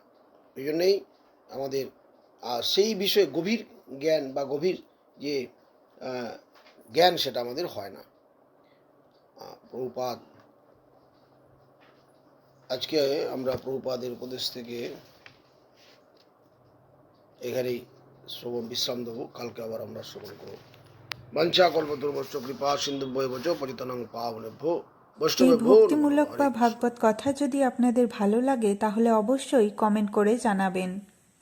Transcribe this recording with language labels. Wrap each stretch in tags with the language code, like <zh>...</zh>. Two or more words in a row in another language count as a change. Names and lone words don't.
<bn>এই জন্যেই আমাদের সেই বিষয়ে গভীর জ্ঞান বা গভীর যে জ্ঞান সেটা আমাদের হয় না। প্রভুপাদ আজকে আমরা প্রভুপাদের উপদেশ থেকে এখানেই বিশ্রাম দেবো। কালকে আবার আমরা শ্রবণ করব।</bn> <sa>বাঞ্ছা কল্পতরুশ্চ কৃপা সিন্ধুভ্যেব চ পতিতানাং পাবনেভ্যো</sa> <bn>এই</bn> <sa>বৈষ্ণবেভ্যো নমো নমঃ।</sa> <bn>ভক্তিমূলক হরে বা কৃষ্ণ। ভাগবত কথা যদি আপনাদের ভালো লাগে তাহলে অবশ্যই কমেন্ট করে জানাবেন।</bn>